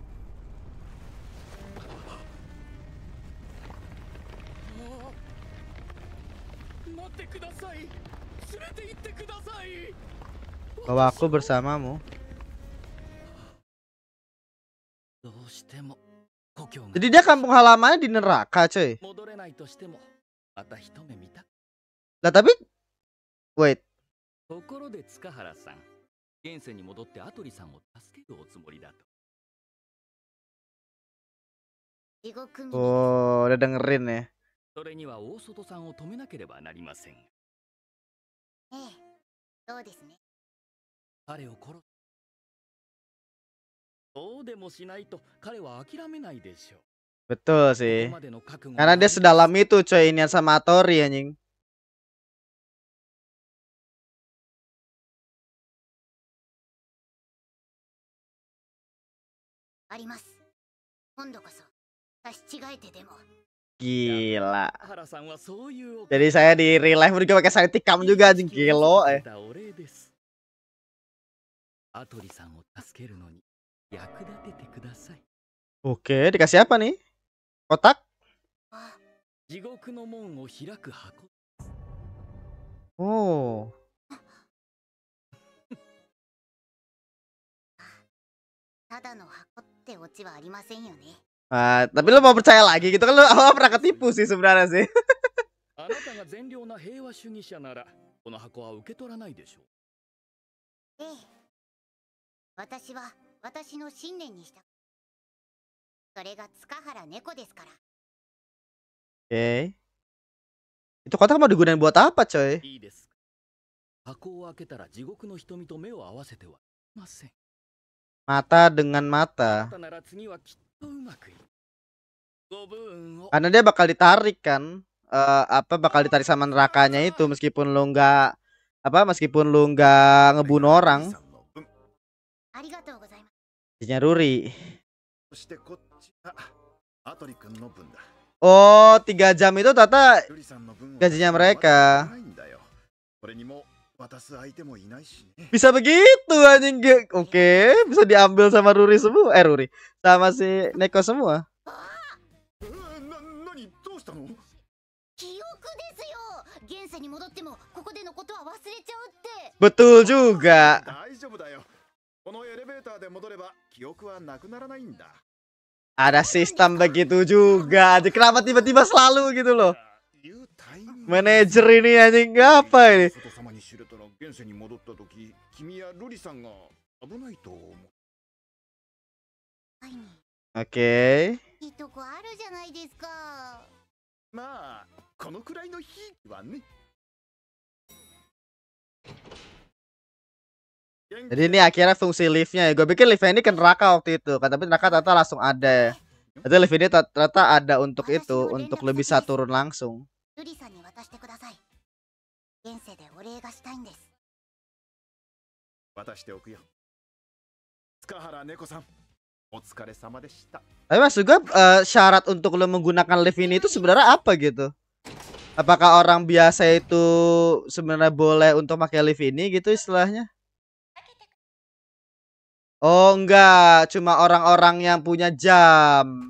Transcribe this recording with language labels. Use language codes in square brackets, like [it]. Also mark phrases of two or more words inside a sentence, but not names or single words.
[id] Bawa aku bersamamu. Jadi dia kampung halamannya di neraka, coy. Lah tapi wait. [ja] 現世に戻ってアトリさんを助けるおつもりだと。地獄に [id] Oh, udah dengerin ya. [ja] それには大外さんを止めなければなりません。ええ、そうですね。彼を殺す。そうでもしないと彼は諦めないでしょう。 [id] Betul sih. Karena dia sedalam itu coy ini sama Atori anjing. [ja] あります。今度こそ差し違えてでも。 [id] Gila. Jadi saya di [en] real life [id] juga pakai saya tikam juga anjing gelo eh. Oke, dikasih apa nih? Kotak? Oh. [ja] ただの箱ってオチはありませんよね。 [id] Tapi lu mau percaya lagi gitu kan, lu awal pernah ketipu sih sebenarnya sih. [ja] あなたが善良な平和主義者ならこの箱は受け取らないでしょう。ええ、私は私の信念にした。それが塚原猫ですから。 [id] Oke. Itu kotak mau digunain buat apa, coy? [ja] いいですか。箱を開けたら地獄の瞳と目を合わせてはいません。 [id] Mata dengan [ja] あ [id] mata. [ja] なたなら次はきっとうまくいく。ご武運を。 [id] Karena dia bakal ditarik kan. Bakal ditarik sama nerakanya itu meskipun lu nggak ngebunuh orang. [ja] ありがとうございます。 [id] Jadinya Ruri. [ja] そしてこっちがアトリ君の分だ。 [id] Oh, 3 jam itu ternyata [ja] ルリさんの分は [id] gajinya mereka. [ja] ないんだよ。それにも渡す相手もいないしね。 [id] Bisa begitu anjing. Oke, bisa diambil sama Ruri semua. Ruri. Sama si Neko semua. [ja] 何どうしたの？記憶ですよ。現世に戻ってもここでのことは忘れちゃうって。 [id] Betul juga. [ja] 大丈夫だよ。このエレベーターで戻れば記憶はなくならないんだ。 [id] Ada sistem begitu juga. Kenapa tiba-tiba selalu gitu loh? Manajer ini anjing apa ini? [ja] 外様に知れたら現世に戻った時、君やルリさんが危ないと思う。はい、 [id] Oke. [ja] いいとこあるじゃないですか。まあこのくらいのひいきはね。 [id] Jadi ini akhirnya fungsi liftnya ya. Gue pikir liftnya ini ke neraka waktu itu kan, tapi neraka ternyata langsung ada. Jadi lift ini ternyata ada untuk itu, untuk lu bisa turun langsung. [ja] ルリさんに渡してください。現世でお礼がしたいんです。渡しておくよ。塚原猫さん、お疲れ様でした。 [id] Tapi maksud gue syarat untuk lu menggunakan lift ini itu sebenarnya apa gitu? Apakah orang biasa itu sebenarnya boleh untuk pakai lift ini gitu istilahnya? Oh enggak, cuma orang-orang yang punya jam.